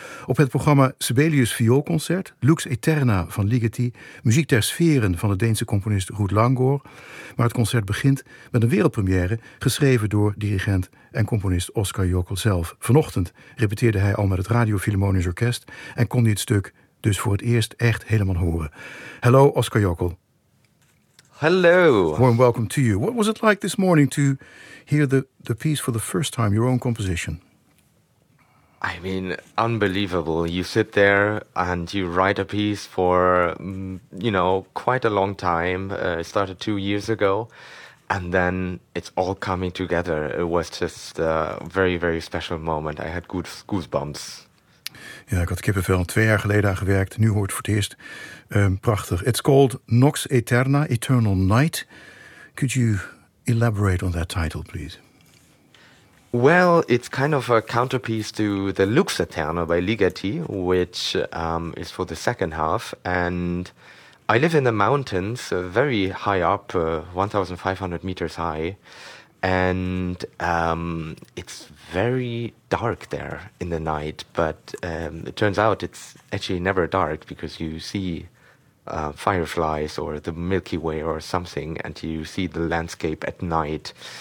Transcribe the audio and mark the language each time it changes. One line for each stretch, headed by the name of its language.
Dutch: Op het programma Sibelius Vioolconcert, Lux Aeterna van Ligeti, muziek ter sferen van de Deense componist Ruud Langgaar. Maar het concert begint met een wereldpremière, geschreven door dirigent en componist Oskar Jokl zelf. Vanochtend repeteerde hij al met het Radio Philharmonisch Orkest en kon dit stuk dus voor het eerst echt helemaal horen.
English: Hello, Oskar Jokl. Hello. Warm welcome to you. What was it like this morning to hear the piece for the first time, your own composition? I mean, unbelievable. You sit there and you write a piece for, you know, quite a long time. It started 2 years ago. And then it's all coming together. It was just a very, very special moment. I had goosebumps.
Dutch: Ja, ik had kippenvel 2 jaar geleden aan gewerkt. Nu hoort het voor het eerst. Prachtig.
English: It's called Nox Aeterna, Eternal Night. Could you elaborate on that title, please? Well, it's kind of a counterpiece to the Lux Aeterna by Ligeti, which is for the second half. And I live in the mountains, very high up, 1,500 meters high, and it's very dark there in the night, but it turns out it's actually never dark because you see fireflies or the Milky Way or something, and you see the landscape at night.